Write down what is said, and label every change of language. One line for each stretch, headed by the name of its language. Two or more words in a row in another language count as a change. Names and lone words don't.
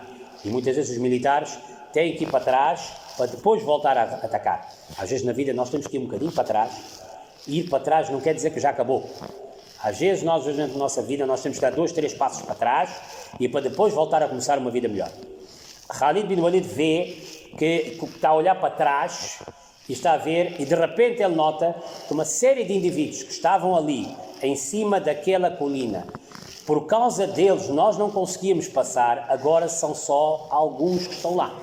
Portuguese: E muitas vezes os militares têm que ir para trás para depois voltar a atacar. Às vezes na vida nós temos que ir um bocadinho para trás. Ir para trás não quer dizer que já acabou. Às vezes nós, na nossa vida, nós temos que dar 2, 3 passos para trás e para depois voltar a começar uma vida melhor. Khalid bin Walid vê que está a olhar para trás e está a ver, e de repente ele nota que uma série de indivíduos que estavam ali, em cima daquela colina, por causa deles nós não conseguíamos passar, agora são só alguns que estão lá.